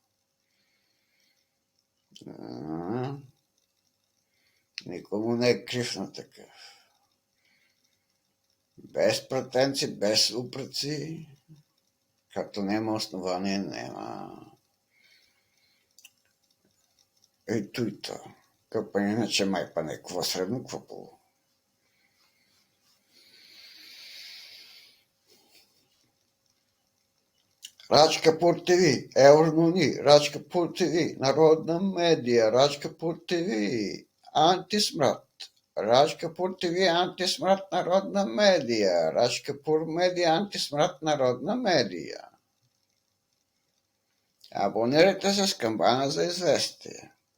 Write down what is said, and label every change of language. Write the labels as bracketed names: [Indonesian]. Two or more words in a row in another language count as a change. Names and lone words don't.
[Bulgarian] Никому не е крив на такъв. Без претенции, без упреци, като няма основание, няма. Ето и то. Къпа иначе май па некова средно, какво по. Рачка Пур ТВ, Евронони, Рачка Пур ТВ, Народна медия, Рачка Пур ТВ, Антисмрат, Рачка Пур ТВ, Антисмрат, Народна медия, Рачка Пур медия, Антисмрат, Народна медия. Абонирайте се с камбана за известие.